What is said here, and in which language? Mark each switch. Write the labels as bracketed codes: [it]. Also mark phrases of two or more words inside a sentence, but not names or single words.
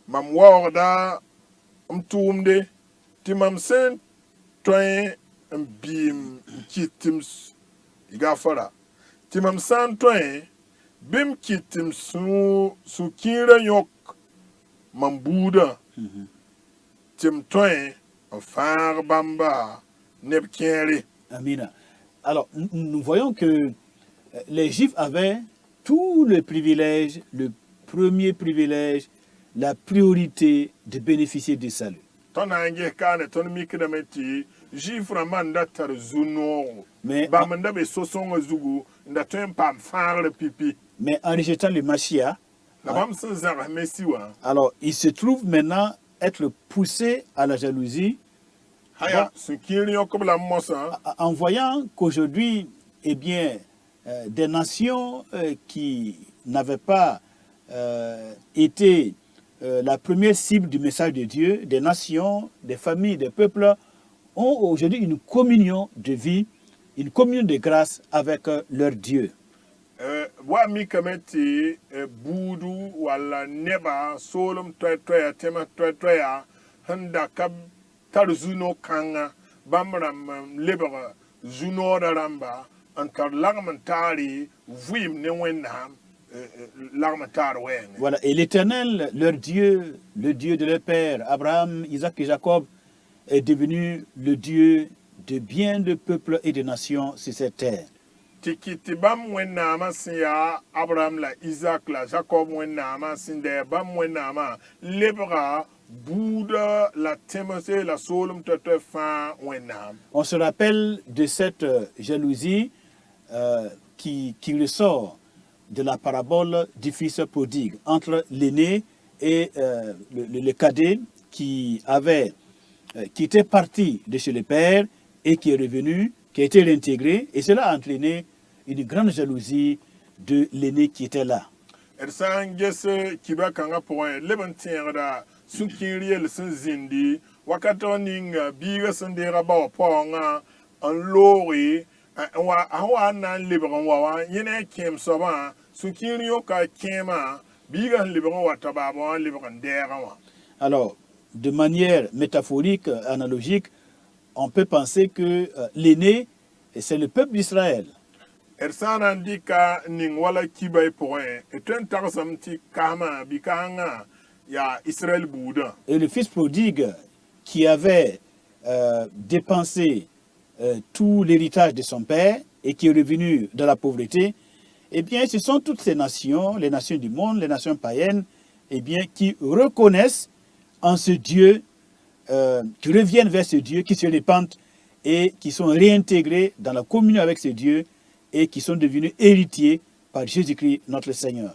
[mos] mam waoogda m tʋʋmde tɩ mam sẽn tõe n biim kɩt tɩ m gafara tɩ mam sã n tõe bɩ m kɩt tɩ m sũ-kĩirã yõk mam buudã tɩ m tõe n fãag bãmba neb kẽere. Amina. [fr] Alors, nous voyons que les Juifs avaient tout le privilège, le premier privilège, la priorité de bénéficier du salut. [mos] Tõnd na n ges kaane tõnd mikdame tɩ Zuif rãmbã n da tar zu-noogo [fr] Mais, [mos] bãmb n da be so-sõngã zugu n da tõe n paam fãagr pipi [fr] mais en rejetant le Mashiach, [mos] la bãmb sẽn zãgs Messi wã [fr] alors il se trouve maintenant être poussé à la jalousie [mos] aya sũ-kĩir yõkb la mosã [fr] en voyant qu'aujourd'hui, eh bien, des nations qui n'avaient pas été la première cible du message de Dieu, des nations, des familles, des peuples, ont aujourd'hui une communion de vie, une communion de grâce avec leur Dieu. [mos] wa mikame tɩ buudu walla neba soolem toɛ-toɛya tẽma toɛ-toɛya sẽn da ka tar zu-no-kãngã bãmb rãmb lebg zu-noodã rãmba n tar lagm n taare vɩɩm ne Wẽnnaam lagm n taar wɛɛngẽ. [fr] Voilà, et l'Éternel, leur Dieu, le Dieu de leur père, Abraham, Isaac et Jacob, est devenu le Dieu de bien de peuples et de nations sur cette terre. [mos] Tɩ kɩt bãmb Wẽnnaamã sẽn yaa Abraham la Isaac la Jacob Wẽnnaamã sẽn dɛ bãmb Wẽnnaamã lebga buudã la tẽmse la soolem toɛ-toɛ fãa Wẽnnaam. [fr] On se rappelle de cette jalousie qui ressort de la parabole du fils prodigue entre l'aîné et le cadet qui était parti de chez le père et qui est revenu, qui a été réintégré, et cela a entraîné une grande jalousie de l'aîné qui était là. [mos] D sã n ges kiba kãngã pʋgẽ leb n tẽegda sũ-kĩir yell sẽn zĩndi wakat ninga biigã sẽn deega bao paoongã n looge sẽn wa n na n lebg n wa wã yẽ ne a kẽem soabã sũ-kĩir yõka kẽemã biigã sẽn lebg n wa t'a baabã wã lebg n dɛɛgã wã. [fr] Alors, de manière métaphorique, analogique, on peut penser que l'aîné, c'est le peuple d'Israël. [mos] D sã n na n dɩka ning wala kiba y pʋgẽ tõe n tagsem tɩ kasmã bɩ-kãngã yaa Israël buudã. [fr] Et le fils prodigue qui avait dépensé tout l'héritage de son père et qui est revenu dans la pauvreté, eh bien, ce sont toutes ces nations, les nations du monde, les nations païennes, eh bien, qui reconnaissent en ce Dieu, qui reviennent vers ce Dieu, qui se répandent et qui sont réintégrés dans la communion avec ce Dieu et qui sont devenus héritiers par Jésus-Christ notre Seigneur.